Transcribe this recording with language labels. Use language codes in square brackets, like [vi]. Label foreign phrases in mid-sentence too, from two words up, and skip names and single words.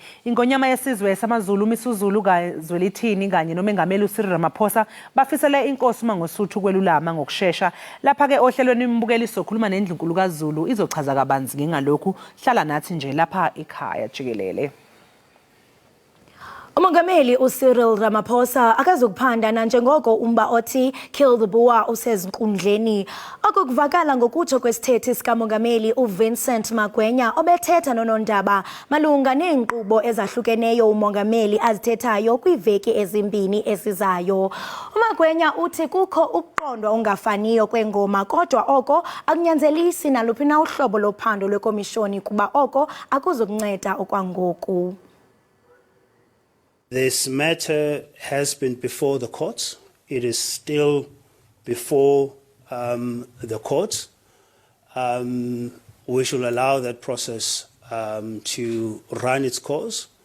[zu] Ingonyama yesizwe samaZulu uMisuzulu kaZwelithini kanye nomengameli uCyril Ramaphosa bafisela inkosi uMongosuthu kwelulama ngokusheshsha. Lapha ke ohlelweni imbukeliso okhuluma neNdlunkulu kaZulu izochaza kabanzi ngalokhu hlala nathi nje lapha ekhaya Jikelele. [xh] Umongameli uCyril Ramaphosa akazukuphanda njengoko umba othi Kill the Boer usezinkundleni okuvakala ngokutsho kwesithethi sikamongameli uVincent Magwenya obethetha nonondaba malunga neenkqubo ezahlukeneyo umongameli azithethayo kwiveki ezimbini ezizayo. Umagwenya uthi kukho ukuqondwa ongafaniyo kwengoma kodwa oko akunyanzelisi naluphi na uhlobo lophando lwekomishoni kuba oko akuzukunceda okwangoku. [en] This matter has been before the courts. It is still before the courts. We should allow that process to run its course.